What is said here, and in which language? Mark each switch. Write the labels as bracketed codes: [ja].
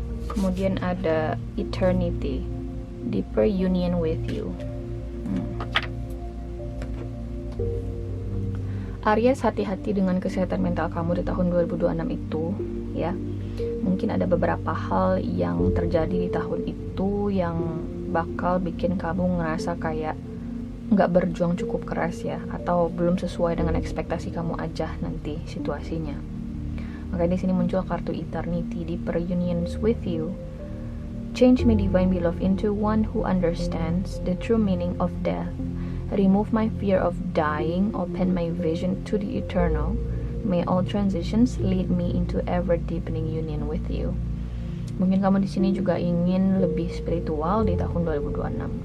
[id] Kemudian ada [en] eternity, deeper union with you. [id] Aries, hati-hati dengan kesehatan mental kamu di tahun 2026 itu ya. Mungkin ada beberapa hal yang terjadi di tahun itu yang bakal bikin kamu ngerasa kayak nggak berjuang cukup keras ya, atau belum sesuai dengan ekspektasi kamu aja nanti situasinya. Makanya di sini muncul kartu [en] eternity, deeper unions with you. Change me, divine beloved, into one who understands the true meaning of death. Remove my fear of dying, open my vision to the eternal. May all transitions lead me into ever deepening union with you. [id] Mungkin kamu di sini juga ingin lebih spiritual di tahun 2026.